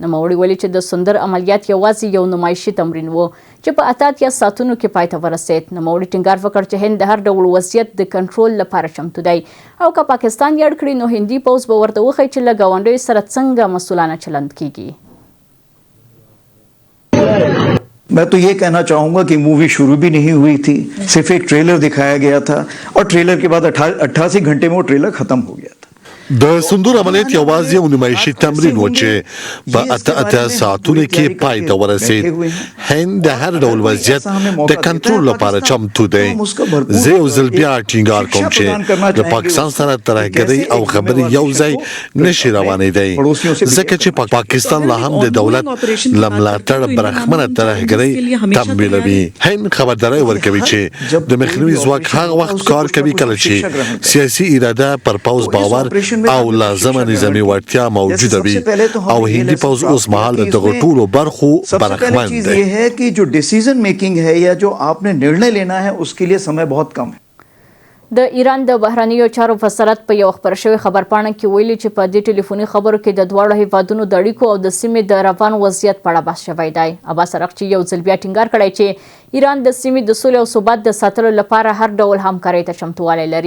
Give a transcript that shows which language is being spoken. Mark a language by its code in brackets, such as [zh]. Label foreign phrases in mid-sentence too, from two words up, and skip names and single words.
[ps] نوموړي ویلي چې د سندر عملیات یوازې یو نمایشي تمرین و چې په 88 ساعتونو کې پای ته ورسید. نوموړي ټینګار وکړ چې هند د هر ډول وضعیت د کنټرول لپاره چمتو دی او که پاکستان یې اړ کړي نو هندي پوځ به ورته وښیي چې له ګاونډیو سره څنګه مسؤلانه چلند کیږي. [hi] मैं तो ये कहना चाहूँगा कि मूवी शुरू भी नहीं हुई थी, सिर्फ एक ट्रेलर दिखाया गया था और ट्रेलर के बाद 88 घंटे में वो ट्रेलर खत्म हो गया था. [ps] د سندور عملیات یوازې یو نمایشي تمرین و چې په 88 ساعتونو کې پای ته ورسید. هند د هر ډول وضعیت د کنټرول لپاره چمتو دی. زه یو ځل بیا ټینګار کوم چې د پاکستان سره ترهګرۍ او خبري یو ځای نشي روانېدی ځکه چې پاکستان لا هم د دولت له ملاتړ برخمنه ترهګرۍ تمویلوي. هند خبرداری ورکوي چې د مخنیوي ځواک هغه وخت کار کوي کله چې سیاسي اراده پر پوځ باور او لازمه نظامي وړتیا موجوده وي او هندي پوځ اوس مهال د دغو ټولو برخو برخمن دی. [hi] ये है कि जो [en] decision making [hi] है या जो आपने निर्णय लेना है उसके लिए समय बहुत कम है. [ps] د ایران د بهرنیو چارو وزارت په یو خبر شوی خبرپاڼه کې ویلي چې په دې ټلیفوني خبرو کې د دواړو هیوادونو د اړیکو او د سیمې د روان وضعیت په اړه بحث شوی دی. عباس ارغچي یو ځل بیا ټینګار کړی چې ایران د سیمې د سولې او ثبات د ساتلو لپاره هر ډول همکارۍ ته چمتووالی لري.